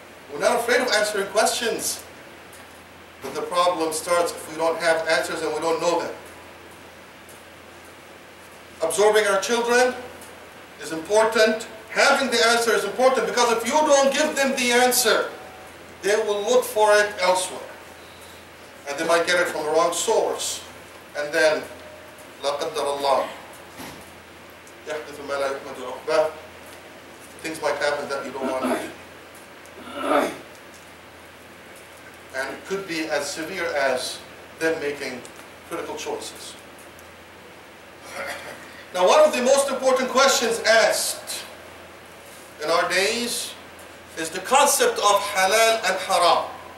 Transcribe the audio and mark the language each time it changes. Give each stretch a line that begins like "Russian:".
English: We're not afraid of answering questions. But the problem starts if we don't have answers and we don't know them. Absorbing our children is important. Having the answer is important, because if you don't give them the answer, they will look for it elsewhere. And they might get it from the wrong source. And then,
Arabic: لا قدر الله, يحدث ما لا يحمد عقباه.
English: Things might happen that you don't want to do. And it could be as severe as them making critical choices. Now, one of the most important questions asked in our days is the concept of halal and haram.